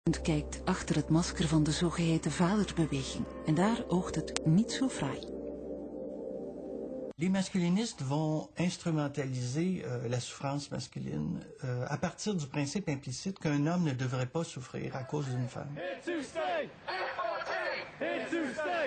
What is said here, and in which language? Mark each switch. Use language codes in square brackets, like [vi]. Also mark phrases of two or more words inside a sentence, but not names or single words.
[nl] Kijkt achter het masker van de zogeheten vaderbeweging en daar oogt het niet zo fraai. [fr] Les masculinistes vont instrumentaliser la souffrance masculine à partir du principe implicite qu'un homme ne devrait pas souffrir à cause d'une femme. [en] Here to stay! Here to stay!